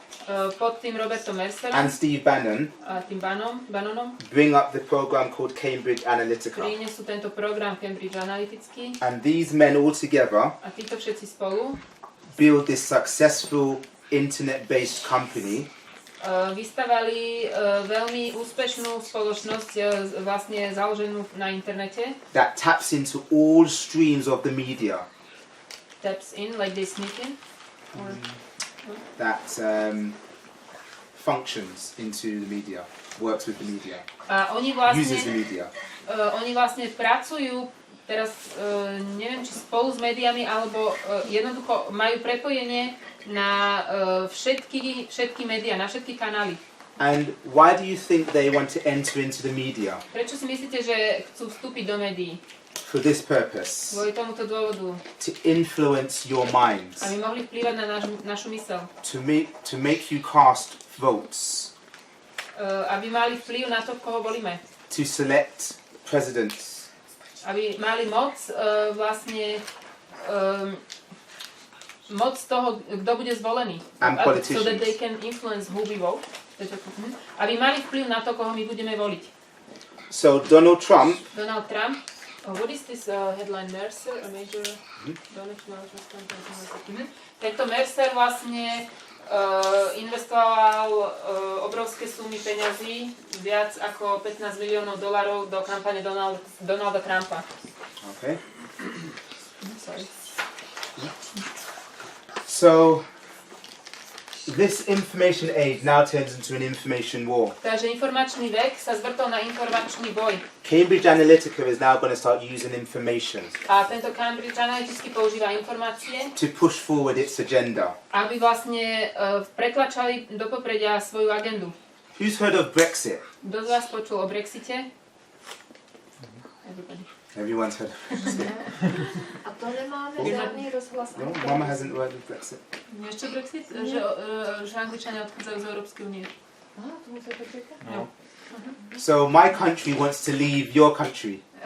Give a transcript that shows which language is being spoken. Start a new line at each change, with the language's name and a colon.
Slovak: Pod tým Robertom Mercerom
English: and Steve Bannon,
Slovak: a tým Bannonom
English: bring up the program called Cambridge Analytica.
Slovak: prinesú tento program Cambridge Analytický
English: And these men all together
Slovak: a títo všetci spolu
English: build this successful internet-based company
Slovak: vystavali veľmi úspešnú spoločnosť vlastne založenú na internete.
English: that taps into all streams of the media, Taps in, like they sneak in. Or, that functions into the media, works with the media,
Slovak: a oni
English: uses the
Slovak: vlastne,
English: media.
Slovak: oni vlastne pracujú teraz, neviem či spolu s médiami, alebo jednoducho majú prepojenie na všetky médiá, na všetky kanály.
English: And why do you think they want to enter into the media?
Slovak: Prečo si myslíte, že chcú vstúpiť do médií?
English: For this purpose,
Slovak: Kvôli tomuto dôvodu.
English: to influence your minds,
Slovak: Aby mohli vplývať na našu myseľ.
English: to make you cast votes,
Slovak: Aby mali vplyv na to, koho volíme.
English: to select presidents,
Slovak: Aby mali moc vlastne moc toho, kto bude zvolený.
English: And So that they can influence who we vote.
Slovak: Aby mali vplyv na to, koho my budeme voliť.
English: So Donald Trump Donald Trump. What is this headline? Mercer, a major donation management company.
Slovak: Tento Mercer vlastne investoval obrovské sumy peňazí, viac ako $15 miliónov do kampane Donalda Trumpa.
English: Okay. Sorry. So this information age now turns into an information war.
Slovak: Takže informačný vek sa zvrtol na informačný boj.
English: Cambridge Analytica is now going to start using information
Slovak: A tento Cambridge Analyticky používa informácie,
English: to push forward its agenda.
Slovak: aby vlastne pretlačali do popredia svoju agendu.
English: Who's heard of Brexit?
Slovak: Kto z vás počul o Brexite?
English: Everybody. Everyone's heard of Brexit.
Slovak: A to nemáme žádný rozhlas.
English: No, Mama hasn't heard of Brexit.
Slovak: Ešte Brexit? Že Angličania odchádzajú z Európskej únie. Aha, tomu sa to čaká?
English: No. So my country wants to leave your country,